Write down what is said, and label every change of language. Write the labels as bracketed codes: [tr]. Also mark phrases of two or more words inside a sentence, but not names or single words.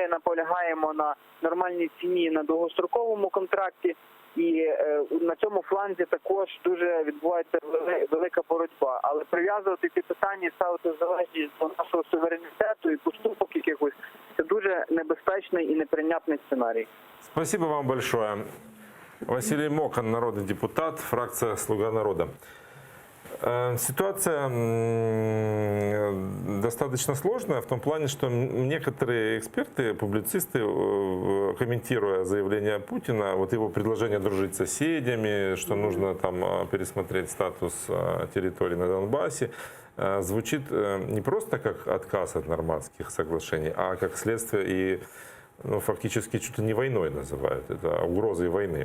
[uk] Ми наполягаємо на нормальній ціні на довгостроковому контракті. І на цьому фланзі також дуже відбувається велика боротьба. Але прив'язувати ці питання і ставити в залежність до нашого суверенітету і поступок якихось – це дуже небезпечний і неприйнятний сценарій. [ru] Спасибо вам большое. Василий Мокан, народный депутат, фракция «Слуга народа». Ситуация достаточно сложная в том плане, что некоторые эксперты, публицисты, комментируя заявление Путина, вот его предложение дружить с соседями, что нужно там пересмотреть статус территории на Донбассе, звучит не просто как отказ от нормандских соглашений, а как следствие и фактически чуть ли не войной называют, это угрозой войны.